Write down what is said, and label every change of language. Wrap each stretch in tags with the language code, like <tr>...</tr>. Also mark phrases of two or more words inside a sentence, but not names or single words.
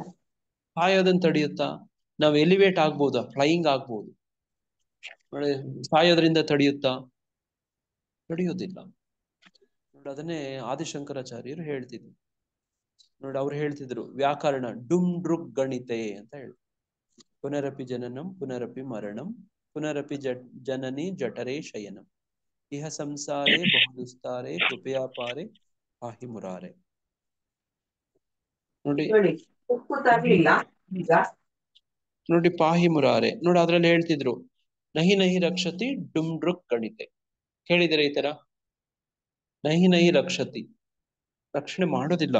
<kn>ಸಾಯೋದನ್ನ ತಡೆಯುತ್ತಾ? ನಾವು ಎಲಿವೇಟ್ ಆಗ್ಬೋದಾ? ಫ್ಲೈಯಿಂಗ್ ಆಗ್ಬೋದು. ಸಾಯೋದ್ರಿಂದ ತಡೆಯುತ್ತಾ? ತಡೆಯೋದಿಲ್ಲ. ನೋಡಿ, ಅದನ್ನೇ ಆದಿಶಂಕರಾಚಾರ್ಯರು ಹೇಳ್ತಿದ್ರು. ನೋಡಿ, ಅವ್ರು ಹೇಳ್ತಿದ್ರು</kn> <sa>ವ್ಯಾಕರಣ ಡುಮ್ ಡ್ರುಗ್ ಗಣಿತೆ</sa> <kn>ಅಂತ ಹೇಳಿ.</kn> <sa>ಪುನರಪಿ ಜನನಂ ಪುನರಪಿ ಮರಣಂ ಪುನರಪಿ ಜನನಿ ಜಠರೇ ಶಯನಂ ಇಹ ಸಂಸಾರೇ ಬಹುದುಸ್ತಾರೆ ಕೃಪಯಾ ಪಾರೆ ಪಾಹಿ ಮುರಾರೆ.</sa> <kn>ನೋಡಿ ನೋಡಿ</kn> <sa>ಪಾಹಿ ಮುರಾರೆ.</sa> <kn>ನೋಡಿ, ಅದ್ರಲ್ಲಿ ಹೇಳ್ತಿದ್ರು</kn> <sa>ನಹಿ ನಹಿ ರಕ್ಷತಿ ಡುಮ್ ಡ್ರುಗ್ ಗಣಿತೆ.</sa> <kn>ಕೇಳಿದಿರ ಈ ತರ?</kn> <sa>ನಹಿ ನಹಿ ರಕ್ಷತಿ,</sa> <kn>ರಕ್ಷಣೆ ಮಾಡೋದಿಲ್ಲ.</kn>